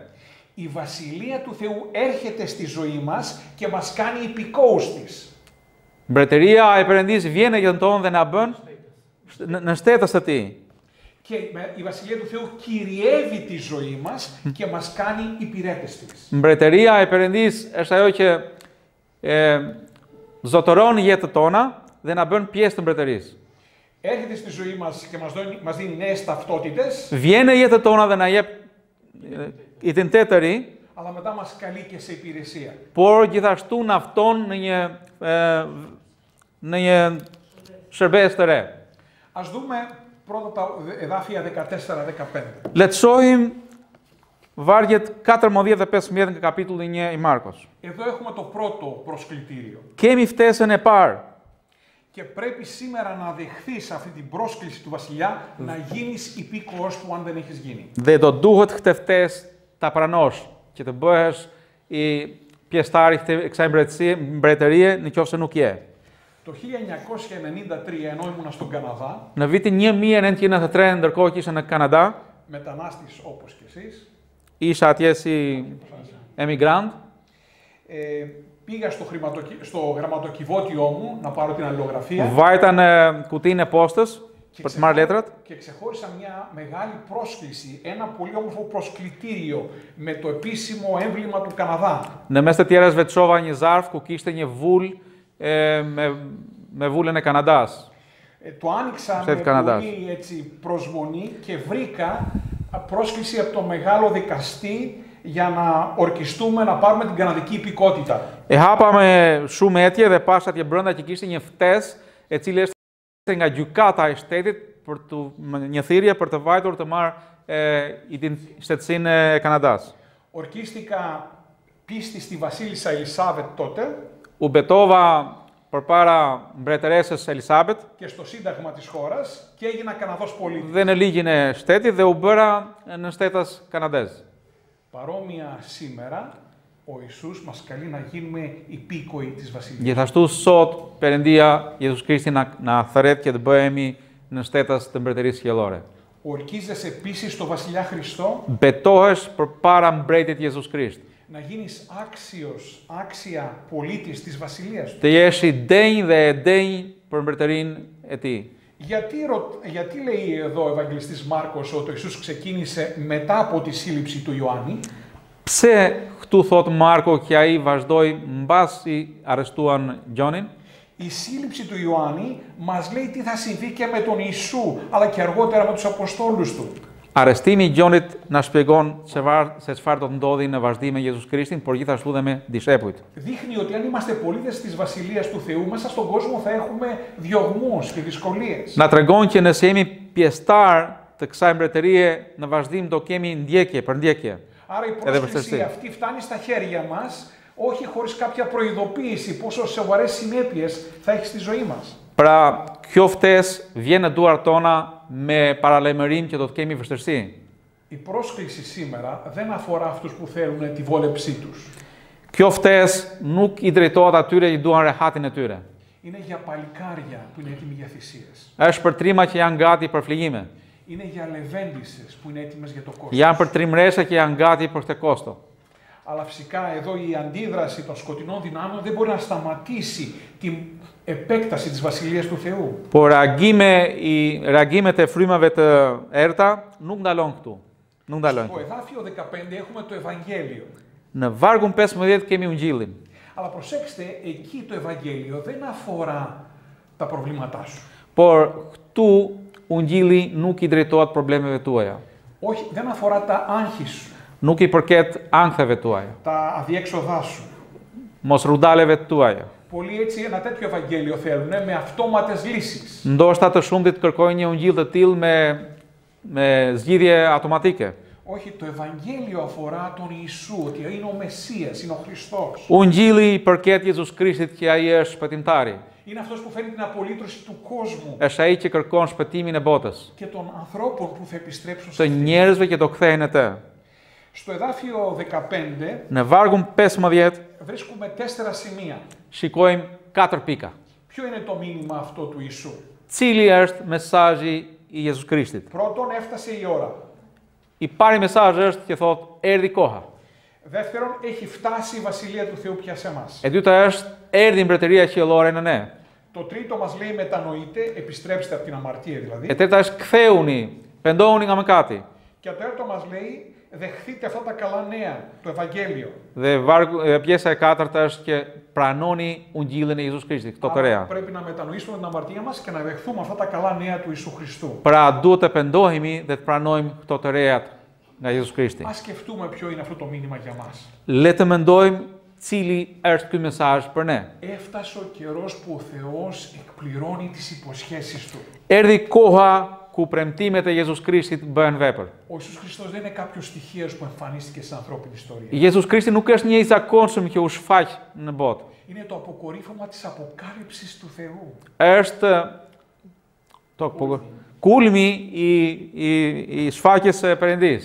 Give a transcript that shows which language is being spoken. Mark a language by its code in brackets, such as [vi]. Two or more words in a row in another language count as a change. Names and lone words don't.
[el] Η βασιλεία του Θεού έρχεται στη ζωή μας και μας κάνει υπηκόους της. [sq] Mbretëria e Perëndisë vjen në jetën tonë dhe na bën në shtetës të tij. [el] Και η βασιλεία του Θεού κυριεύει τη ζωή μας και μας κάνει υπηρέτες της. [sq] Mbretëria e Perëndisë është ajo që zotëron jetën tona dhe na bën pjesë të mbretërisë. [el] Έρχεται στη ζωή μας και μας δίνει νέες ταυτότητες, [sq] Vjen në jetën tona dhe na jep identitet të ri, [el] αλλά μετά μας καλεί και σε υπηρεσία. [sq] por gjithashtu na fton në një shërbes të re. [el] Ας δούμε πρώτα τα εδάφια 14-15. [sq] Le të shohim vargjet 14 dhe 15 nga kapitulli 1 i Markos. [el] Εδώ έχουμε το πρώτο προσκλητήριο. [sq] Kemi ftesën e parë. [el] Και πρέπει σήμερα να δεχθείς αυτή την πρόσκληση του βασιλιά να γίνεις υπήκοος του αν δεν έχεις γίνει. [sq] Dhe do duhet këtë ftesë ta pranosh, që të bëhesh i pjesëtar i kësaj mbretërie nëse nuk je. [el] Το 1993, ενώ ήμουνα στον Καναδά, [sq] Në vitin 1993, ndërkohë që isha në Kanada, [el] μετανάστης όπως και εσείς, [sq] Isha atje si emigrant. [el] Πήγα στο γραμματοκιβώτιό μου να πάρω την αλληλογραφία. [sq] Vajta në kutinë e postës për të marrë letrat. [el] Και ξεχώρισα μια μεγάλη πρόσκληση, ένα πολύ όμορφο προσκλητήριο με το επίσημο έμβλημα του Καναδά. [sq] Në mes të tjerës veçova një zarf ku kishte një vul me vulën e Kanadas. [el] Το άνοιξα με πολύ έτσι, προσμονή και βρήκα πρόσκληση από τον μεγάλο δικαστή για να ορκιστούμε να πάρουμε την καναδική υπηκότητα. [sq] Hapa me shumë etje dhe pash atje brenda që kishte një ftesë e cila ishte nga gjykata e shtetit për një thirrje për të vajtur të marrë shtetësinë e Kanadas. [el] Ορκίστηκα πίστη στη βασίλισσα Ελισάβετ τότε. [sq] U betova përpara mbretëresës Elisabet [el] και στο σύνταγμα της χώρας και έγινα Καναδός πολίτης. [sq] Dhe në ligjin e shtetit dhe u bëra në shtetas kanadez. [el] Παρόμοια σήμερα, ο Ιησούς μας καλεί να γίνουμε υπήκοοι της Βασιλείας. [sq] Gjithashtu sot Perëndia Jezus Krishti na thret që të bëhemi në shtetas të mbretërisë qiellore. [el] Ορκίζεσαι επίσης στο Βασιλιά Χριστό. [sq] Betohesh përpara mbretit Jezus Krisht. [el] Να γίνεις άξια πολίτης της Βασιλείας του. [sq] Të jesh i denj dhe e denj për mbretërinë e tij. [el] Γιατί λέει εδώ ο Ευαγγελιστής Μάρκος ότι ο Ιησούς ξεκίνησε μετά από τη σύλληψη του Ιωάννη? [sq] Pse këtu thot Marko që ai vazhdoi mbasi arrestuan Gjonin? [el] Η σύλληψη του Ιωάννη μας λέει τι θα συμβεί και με τον Ιησού, αλλά και αργότερα με τους Αποστόλους του. [sq] Arrestimi i Gjonit na shpjegon se çfarë do të ndodhi në vazhdim me Jezus Krishtin, por gjithashtu dhe me dishepujt. [el] Δείχνει ότι αν είμαστε πολίτες της Βασιλείας του Θεού, μέσα στον κόσμο θα έχουμε διωγμούς και δυσκολίες. [sq] Na tregon që nëse jemi pjesëtar të kësaj mbretërie, në vazhdim do kemi ndjekje, përndjekje. [el] Άρα η πρόσκληση αυτή φτάνει στα χέρια μας, όχι χωρίς κάποια προειδοποίηση πόσο σοβαρές συνέπειες θα έχει στη ζωή μας. [sq] Pra, kjo ftesë vjen në duart tona me paralajmërim që do të kemi vështirësi. [el] Η πρόσκληση σήμερα δεν αφορά αυτούς που θέλουν τη βόλεψή τους. [sq] Kjo ftesë nuk i drejtohet atyre që duan rehatin e tyre. [el] Είναι για παλικάρια που είναι έτοιμοι για θυσίες. [sq] Është për trima që janë gati për flijime. [el] Είναι για λεβέντισες που είναι έτοιμες για το κόστος. [sq] Janë për trimrese që janë gati për këtë kosto. [el] Αλλά φυσικά εδώ η αντίδραση των σκοτεινών δυνάμεων δεν μπορεί να σταματήσει την επέκταση της Βασιλείας του Θεού. [sq] Por reagimet e frymave të errta nuk ndalon këtu. Nuk ndalojnë. [el] Στο εδάφιο 15 έχουμε το Ευαγγέλιο. [sq] Në vargun 15 kemi Ungjillin. [el] Αλλά προσέξτε, εκεί το Ευαγγέλιο δεν αφορά τα προβλήματά σου. [sq] Por këtu Ungjilli nuk i drejtohet problemeve tuaja. [el] Όχι, δεν αφορά τα άγχη σου. [sq] Nuk i përket ankhtheve tuaja. [el] Τα αδιέξοδά σου. [sq] Mos rudaleve tuaja. [el] Πολλοί έτσι ένα τέτοιο Ευαγγέλιο θέλουν, με αυτόματες λύσεις. [sq] Ndoshta të shumtit kërkojnë një Ungjill të tillë me zgjidhje automatike. [el] Όχι, το Ευαγγέλιο αφορά τον Ιησού, ότι είναι ο Μεσσίας, είναι ο Χριστός. [sq] Ungjilli i përket Jezus Krishtit që ai është shpëtimtari. [el] Είναι αυτός που φέρνει την απολύτρωση του κόσμου. [sq] Është ai që kërkon shpëtimin e botës. [el] Και των ανθρώπων που θα επιστρέψουν [sq] Të njerëzve që do kthehen atë. [el] Στο εδάφιο 15 [sq] Në vargun 15 [el] βρίσκουμε 4 σημεία. [sq] shikojmë 4 pika. [el] Ποιο είναι το μήνυμα αυτό του Ιησού? [sq] Cili është mesazhi i Jezus Krishtit? [el] Πρώτον, έφτασε η ώρα. [sq] I pari mesazh është që thotë erdhi koha. [el] Δεύτερον, έχει φτάσει η Βασιλεία του Θεού πια σε εμάς. [sq] E dyta është erdhi mbretëria qiellore në ne. [el] Το τρίτο μας λέει μετανοείτε, επιστρέψτε από την αμαρτία δηλαδή. [sq] E treta është ktheuni, pendohuni nga mëkati. [el] Και το τέταρτο μας λέει δεχθείτε αυτά τα καλά νέα, το Ευαγγέλιο. [sq] Dhe pjesa e katërt është që pranoni Ungjillin e Jezus Krishtit, këto të reja. [el] Πρέπει να μετανοήσουμε την αμαρτία μας και να δεχθούμε αυτά τα καλά νέα του Ιησού Χριστού. [sq] Pra duhet të pendohemi dhe të pranojmë këto të rejat nga Jezus Krishti. [el] Ας σκεφτούμε ποιο είναι αυτό το μήνυμα για μας. [sq] Le të mendojmë cili është ky mesazh për ne. [el] Έφτασε ο καιρός που ο Θεός εκπληρώνει τις υποσχέσεις του. [sq] Erdhi koha ku premtimet e Jezus Krishtit bëhen vepër. [el] Ο Ιησούς Χριστός δεν είναι κάποιος τυχαίος που εμφανίστηκε στην ανθρώπινη ιστορία. [sq] Jezus Krishti nuk është një i zakonshëm që u shfaq në botë. [el] Είναι το αποκορύφωμα της αποκάλυψης του Θεού. [sq] Është kulmi i shfaqjes së Perëndis.